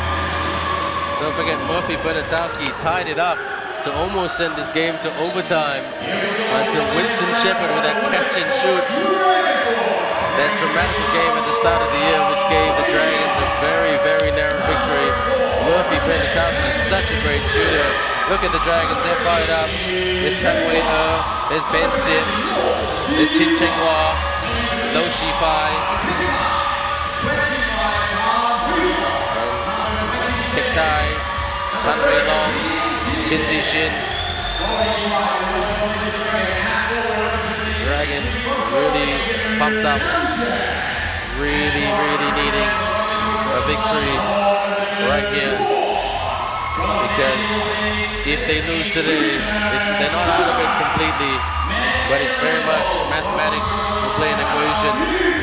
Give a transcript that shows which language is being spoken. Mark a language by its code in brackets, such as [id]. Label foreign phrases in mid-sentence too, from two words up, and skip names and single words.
[en] Don't forget, Murphy Bernatowski tied it up to almost send this game to overtime until Winston Shepard with that catch and shoot. That dramatic game at the start of the year, which gave the Dragons a very, very narrow victory. Murphy Bernatowski is such a great shooter. Look at the Dragons, they're fired up. There's Chang Wei there's Ben Sim, there's Chin Cheng-Hua, Lo Shi-Fai, Tek Tai, Han Wei Long, Chin Zi-Shin. Dragons really pumped up, really, really needing a victory right here. Because if they lose today, they're not out of it completely, but it's very much mathematics will play an equation.